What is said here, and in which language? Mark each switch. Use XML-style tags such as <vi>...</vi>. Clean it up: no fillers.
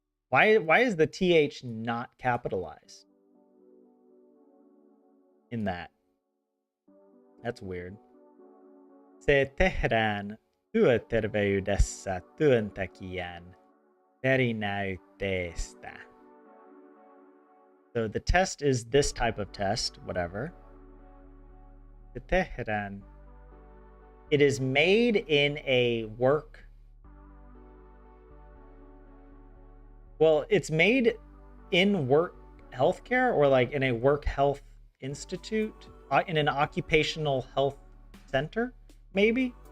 <en>Why is the TH not capitalized in that? That's weird.</en> <fi>Se tehdään työterveydessä työntekijän verinäytteestä.</fi> <en>So the test is this type of test, whatever.</en> <fi>Se tehdään.</fi> <en>It is made in a work Well, it's made in work healthcare or like in a work health institute, in an occupational health center, maybe?</en>